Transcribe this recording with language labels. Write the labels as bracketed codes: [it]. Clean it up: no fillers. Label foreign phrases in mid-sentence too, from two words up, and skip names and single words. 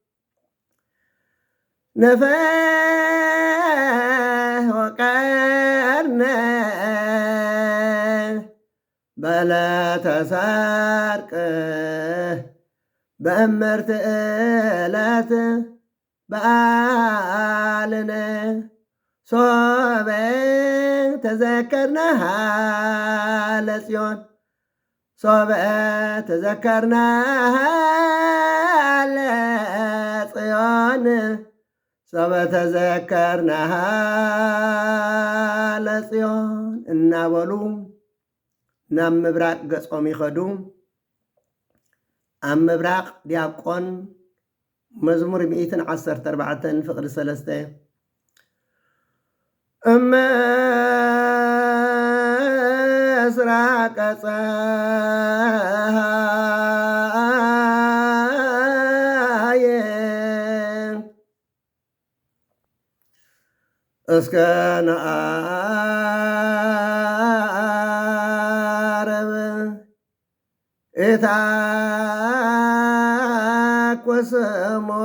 [gez] ነፈህ ወቀርነ በለተ ሰርቅ በእመርት ዕለት በዓልነ ሶበ ተዘከርናሃ ለጽዮን ሶበ ተዘከርናሃ ለጽዮን ሶበ ተዘከርናሃ ለጽዮን [ti] እናበሉ ናብ ምብራቅ ገጾም ይኸዱ ኣብ ምብራቅ ዲያቆን መዝሙር 114 ፍቕዲ 3 [gez] ምስራቀ ፀሐይ እስከ ነዓርብ ኢታኰስሞ